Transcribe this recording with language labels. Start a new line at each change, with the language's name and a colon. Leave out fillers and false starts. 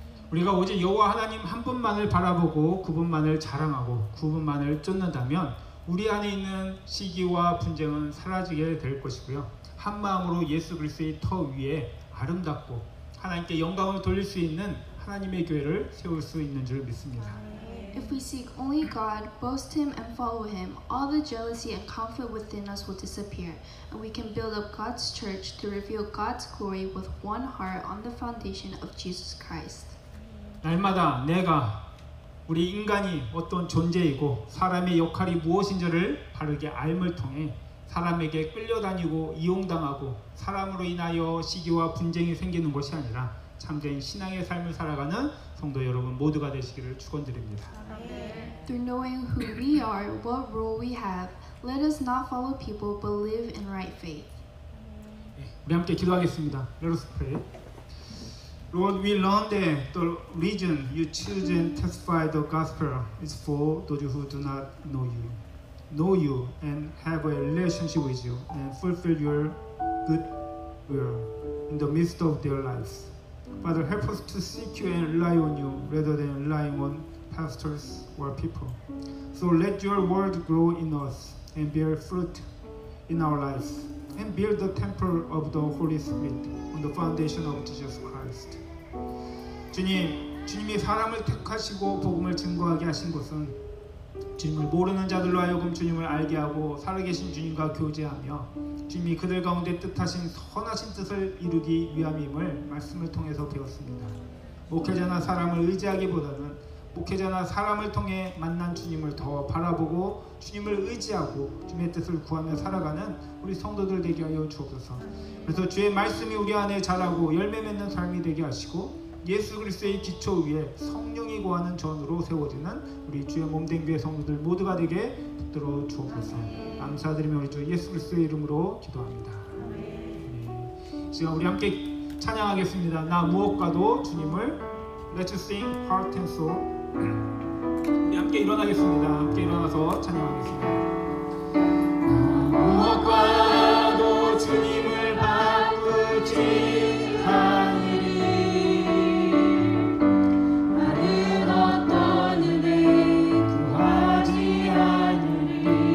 Korean: 우리가 오직 여호와 하나님 한 분만을 바라보고 그분만을 자랑하고 그분만을 쫓는다면 우리 안에 있는 시기와 분쟁은 사라지게 될 것이고요. 한 마음으로 예수 그리스도의 터 위에 아름답고 하나님께 영광을 돌릴 수 있는 하나님의 교회를 세울 수 있는 줄 믿습니다.
English: If we seek only God, boast Him and follow Him, all the jealousy and conflict within us will disappear, and we can build up God's church to reveal God's glory with one heart on the foundation of Jesus Christ.
Korean: 날마다 내가 우리 인간이 어떤 존재이고 사람의 역할이 무엇인지를 바르게 알을 통해 사람에게 끌려다니고 이용당하고 사람으로 인하여 시기와 분쟁이 생기는 것이 아니라 참된 신앙의 삶을 살아가는 성도 여러분 모두가 되시기를 축원드립니다.
English: Through knowing who we are, what role we have, let us not follow people but live in right faith.
Korean: 우리 함께 기도하겠습니다.
English: Let us pray. Lord, we learn that the reason you choose and testify the gospel is for those who do not know you. know you and have a relationship with you and fulfill your good will in the midst of their lives. Father, help us to seek you and rely on you rather than relying on pastors or people. So let your word grow in us and bear fruit in our lives and build the temple of the Holy Spirit on the foundation of Jesus Christ.
Korean: 주님이 사람을 택하시고 복음을 증거하게 하신 것은 주님을 모르는 자들로 하여금 주님을 알게 하고 살아계신 주님과 교제하며 주님이 그들 가운데 뜻하신 선하신 뜻을 이루기 위함임을 말씀을 통해서 배웠습니다. 목회자나 사람을 의지하기보다는 목회자나 사람을 통해 만난 주님을 더 바라보고 주님을 의지하고 주님의 뜻을 구하며 살아가는 우리 성도들 되게 하여 주옵소서. 그래서 주의 말씀이 우리 안에 자라고 열매 맺는 삶이 되게 하시고 예수 그리스도의 기초 위에 성령이 거하는 전으로 세워지는 우리 주의 몸된 교회 성도들 모두가 되게 붙들어 주옵소서. 감사드리며 우리 주 예수 그리스도의 이름으로 기도합니다. 시간 우리 함께 찬양하겠습니다. 나 무엇과도 주님을
English: Let's sing heart and soul.
Korean: 우리 함께 일어나겠습니다. 함께 일어나서 찬양하겠습니다. 무엇과도 주님을 바꾸지 않으리. 다른 어떤 은혜 구하지 않으리.